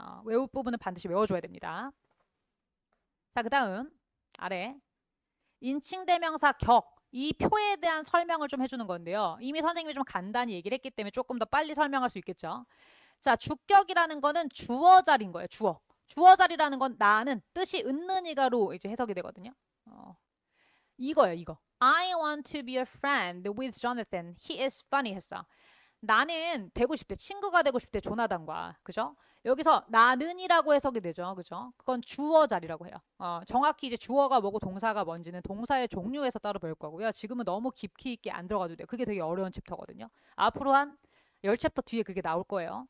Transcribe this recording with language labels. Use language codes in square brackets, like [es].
[ko] 외울 부분은 반드시 외워줘야 됩니다. 자, 그 다음 아래 인칭대명사 격. 이 표에 대한 설명을 좀 해주는 건데요. 이미 선생님이 좀 간단히 얘기를 했기 때문에 조금 더 빨리 설명할 수 있겠죠. 자, 주격이라는 거는 주어 자리인 거예요. 주어. 주어 자리라는 건 나는 뜻이 은는이가로 이제 해석이 되거든요. 이거예요, 이거. [en] I want to be a friend with Jonathan. He is funny [ko] 했어. 나는 되고 싶대. 친구가 되고 싶대. 조나단과. 그죠? 여기서 나는이라고 해석이 되죠. 그죠? 그건 주어 자리라고 해요. 정확히 이제 주어가 뭐고 동사가 뭔지는 동사의 종류에서 따로 배울 거고요. 지금은 너무 깊이 있게 안 들어가도 돼요. 그게 되게 어려운 챕터거든요. 앞으로 한 10챕터 뒤에 그게 나올 거예요.